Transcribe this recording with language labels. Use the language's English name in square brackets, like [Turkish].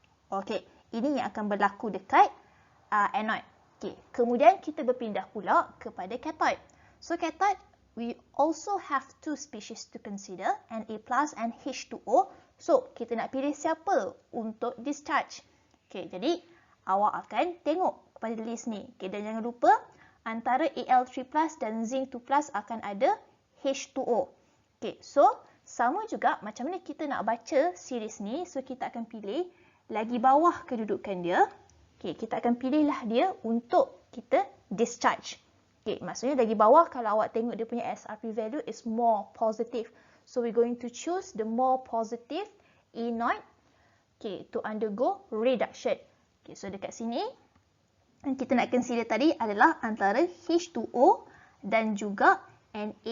[Malay] Okay, ini yang akan berlaku dekat anode. Okay, kemudian kita berpindah pula kepada cathode. [English] So, cathode, we also have two species to consider, Na plus and H2O. [Malay] So, kita nak pilih siapa untuk discharge. Okay, jadi awak akan tengok pada list ni. Okay, dan jangan lupa, antara Al3 plus dan zinc 2 plus akan ada H2O. Okay, so sama juga macam mana kita nak baca series ni. So, kita akan pilih lagi bawah kedudukan dia. Okay, kita akan pilihlah dia untuk kita discharge. Okay, maksudnya lagi bawah kalau awak tengok dia punya SRP value [English] is more positive. So, we're going to choose the more positive E0, okay, to undergo reduction. [Malay] Okay, so dekat sini, yang kita nak consider tadi adalah antara H2O dan juga Na+.